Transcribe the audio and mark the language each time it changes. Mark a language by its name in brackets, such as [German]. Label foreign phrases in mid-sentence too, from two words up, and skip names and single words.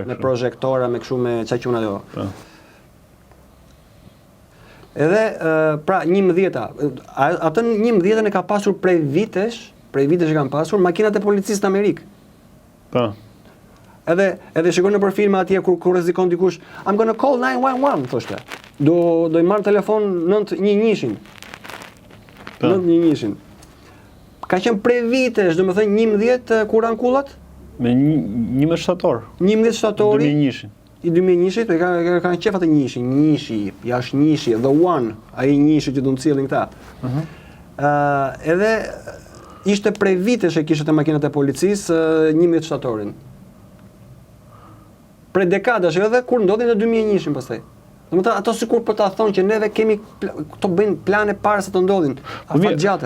[Albanian] Me projektora, me kështu me çka quhen ajo. Edhe pra 11-a, atë 11-ën e ka pasur prej vitesh që kanë pasur makinat e policisë në Amerikë. Po. Edhe shikoj në për filma atje kur rrezikon dikush, [English] I'm gonna call 911, [Albanian] thoshte. Do i marr telefon 911-shin. 911-shin. Ka qenë prej vitesh, domethënë 11 kur anë kullat? Me 11 shtator. 11 shtatori. 2001-shin. I 2001-shit, kanë qef atë njishi, jashtë njishi, [English] the one, [Albanian] ai njishi që do të cilin këta. Edhe ishte prej vitesh që kishte makinat e policisë 11 shtatorin. Prej dekadash edhe kur ndodhin në 2001-shin pastaj. Domethënë ato sikur po ta thonë që neve kemi këto bëjnë plane para se të ndodhin, afatgjate.